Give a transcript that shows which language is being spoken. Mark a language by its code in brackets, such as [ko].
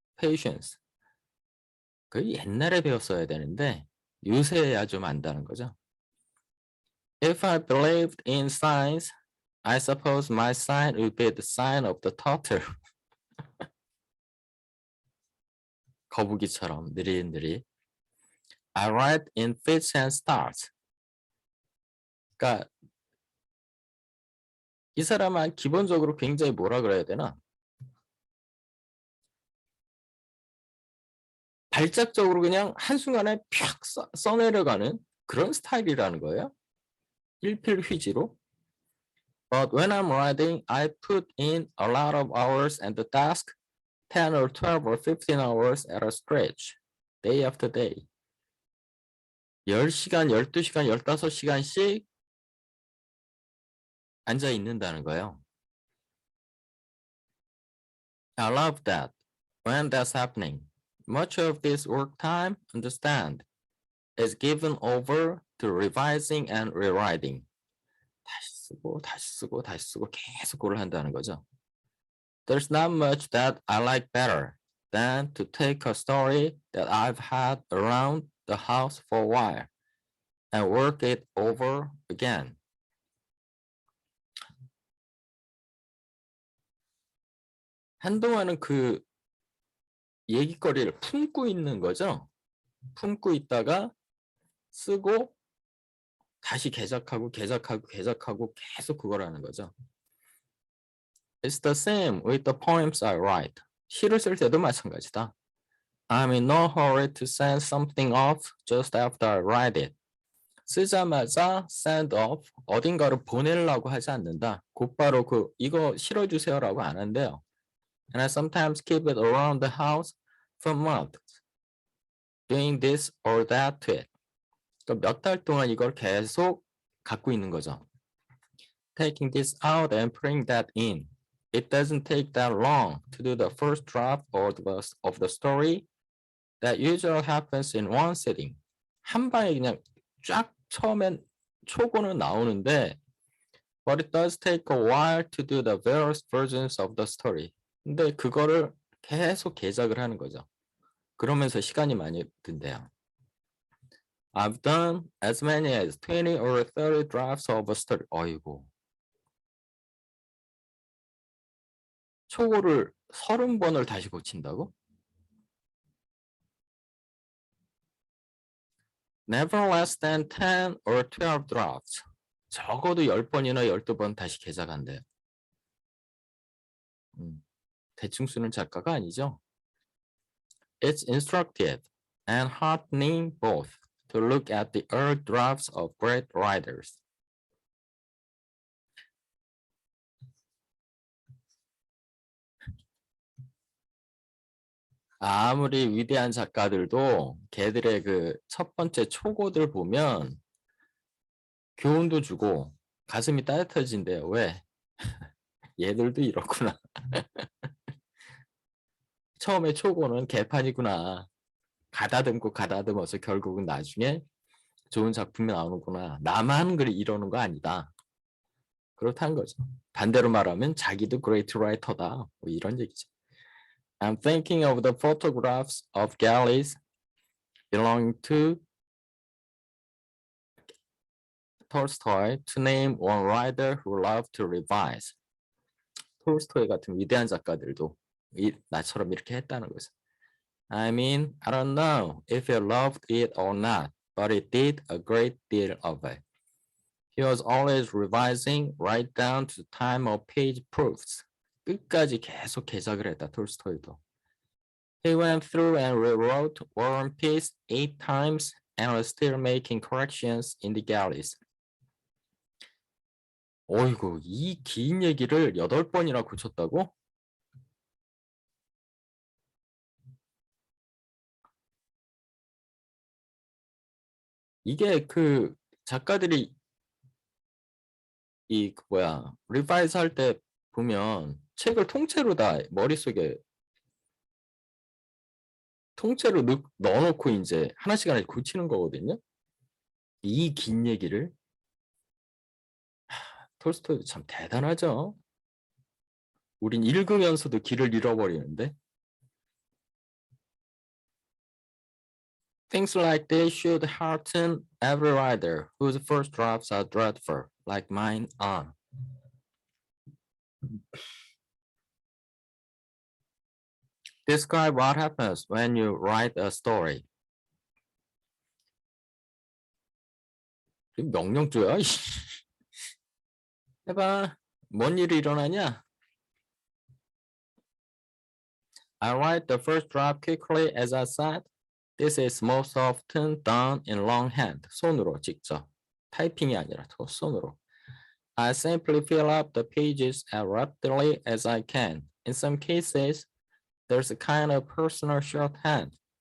[en] Patience. [ko] 그 옛날에 배웠어야 되는데 요새야 좀 안다는 거죠. [en] If I believed in science, I suppose my sign would be the sign of the turtle. [ko] 거북이처럼 느릿느릿. [en] I write in fits and starts. [ko] 그러니까 이 사람은 기본적으로 굉장히 뭐라 그래야 되나? 발작적으로 그냥 한순간에 팍 써내려가는 그런 스타일이라는 거예요. 일필휘지로. [en] But when I'm writing, I put in a lot of hours and the task 10 or 12 or 15 hours at a stretch, day after day. [ko] 10시간, 12시간, 15시간씩 앉아 있는다는 거예요. [en] I love that. When that's happening, much of this work time, understand, is given over to revising and rewriting. [ko] 다시 쓰고 다시 쓰고 다시 쓰고 계속 그걸 한다는 거죠. [en] There's not much that I like better than to take a story that I've had around the house for a while and work it over again. [ko] 한동안은 그 얘기거리를 품고 있는 거죠. 품고 있다가 쓰고 다시 개작하고 계속 그걸 하는 거죠. [en] It's the same with the poems I write. [ko] 시를 쓸 때도 마찬가지다. [en] I'm in no hurry to send something off just after I write it. [ko] 쓰자마자 [en] send off, [ko] 어딘가로 보내려고 하지 않는다. 곧바로 이거 실어주세요라고 안 한대요. [en] And I sometimes keep it around the house for months, doing this or that to it. [ko] 그러니까 몇 달 동안 이걸 계속 갖고 있는 거죠. [en] Taking this out and putting that in. It doesn't take that long to do the first draft of the story. That usually happens in one sitting. [ko] 한 방에 그냥 쫙 처음엔 초고는 나오는데 [en] but it does take a while to do the various versions of the story. [ko] 근데 그거를 계속 개작을 하는 거죠. 그러면서 시간이 많이 든대요. [en] I've done as many as 20 or 30 drafts of a story. [ko] 어이고. 초고를 30번을 다시 고친다고? [en] Never less than 10 or 12 drafts. [ko] 적어도 10번이나 12번 다시 개작한대요. 대충 쓰는 작가가 아니죠. [en] It's instructive and heartening both to look at the early drafts of great writers. [ko] 아무리 위대한 작가들도 걔들의 그 첫 번째 초고들 보면 교훈도 주고 가슴이 따뜻해진대요. 왜? 얘들도 이렇구나. 처음에 초고는 개판이구나. 가다듬어서 결국은 나중에 좋은 작품이 나오는구나. 나만 이러는 거 아니다. 그렇다는 거죠. 반대로 말하면 자기도 [en] great writer [ko] 다. 뭐 이런 얘기죠. [en] I'm thinking of the photographs of galleys belonging to Tolstoy to name one writer who loved to revise. [ko] 톨스토이 같은 위대한 작가들도 나처럼 이렇게 했다는 거죠. [en] I mean, I don't know if he loved it or not, but he did a great deal of it. He was always revising right down to the time of page proofs. [ko] 끝까지 계속 개작을 했다, 톨스토이도. [en] He went through and rewrote War and Peace 8 times and was still making corrections in the galleys. [ko] 어이구, 이 긴 얘기를 8번이나 고쳤다고? 이게 그 작가들이 이 리바이즈 할 때 보면 책을 통째로 다 머릿속에 통째로 넣어놓고 이제 하나씩 하나씩 고치는 거거든요. 이 긴 얘기를. 톨스토이도 참 대단하죠. 우린 읽으면서도 길을 잃어버리는데. [en] Things like this should hearten every writer whose first drafts are dreadful, like mine are. Describe what happens when you write a story. [ko] 명령조야. 해봐. 뭔 일이 일어나냐? [en] I write the first draft quickly as I said. This is most often done in longhand. [ko] 손으로 직접. 타이핑이 아니라 손으로. [en] I simply fill up the pages as rapidly as I can. In some cases, there's a kind of personal shorthand.